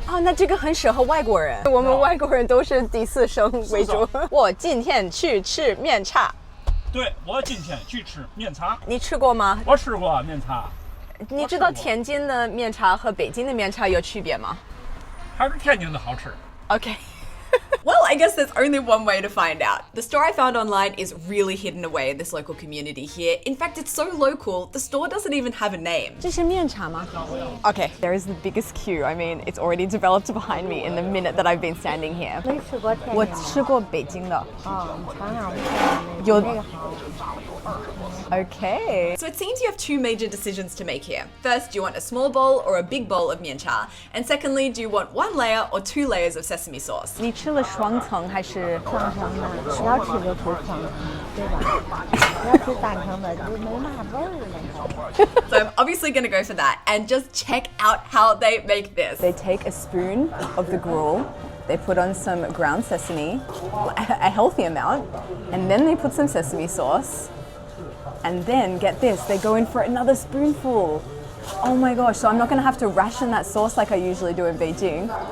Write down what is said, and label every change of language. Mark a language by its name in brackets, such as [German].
[Chinese] 哦，那这个很适合外国人。我们外国人都是第4声为主。我今天去吃面茶。对，我今天去吃面茶。你吃过吗？我吃过面茶。你知道天津的面茶和北京的面茶有区别吗？还是天津的好吃。 [English] Okay. Well, I guess there's only one way to find out. The store I found online is really hidden away in this local community here. In fact, it's so local, the store doesn't even have a name. [Chinese] 这是面茶吗？ [English] Okay, there is the biggest queue. I mean, it's already developed behind me in the minute that I've been standing here. [Chinese] 没吃过天津。我吃过北京的。哦，你尝尝有那个好。 [English] Okay. So it seems you have two major decisions to make here. First, do you want a small bowl or a big bowl of mian cha? And secondly, do you want one layer or two layers of sesame sauce? [Chinese] 你吃了双层还是双层的，要吃就吃双层，对吧？要吃单层的就没嘛味儿了。 [English] So I'm obviously gonna go for that. And just check out how they make this. They take a spoon of the gruel, they put on some ground sesame, a healthy amount, and then they put some sesame sauce. And then, get this, they go in for another spoonful. Oh my gosh, so I'm not gonna have to ration that sauce like I usually do in Beijing.